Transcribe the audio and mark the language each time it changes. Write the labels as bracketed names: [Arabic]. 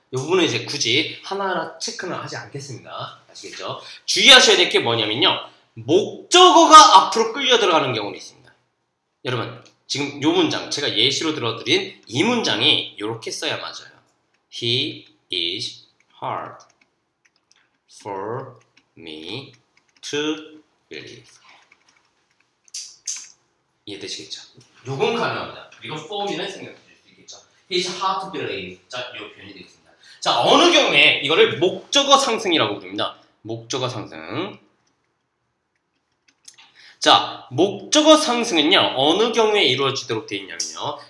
[Korean] 이 부분은 이제 굳이 하나하나 체크는 하지 않겠습니다. 아시겠죠? 주의하셔야 될 게 뭐냐면요. 목적어가 앞으로 끌려 들어가는 경우는 있습니다. 여러분, 지금 이 문장, 제가 예시로 들어드린 이 문장이 이렇게 써야 맞아요. [English] He is hard for me to believe. [Korean] 이해되시겠죠? 요건 가능합니다. 그리고 for me는 생각해 줄 수 있겠죠. [English] He is hard to believe. [Korean] 자, 이 표현이 되겠습니다. 자, 어느 경우에 이거를 목적어 상승이라고 부릅니다. 목적어 상승. 자, 목적어 상승은요, 어느 경우에 이루어지도록 되어 있냐면요.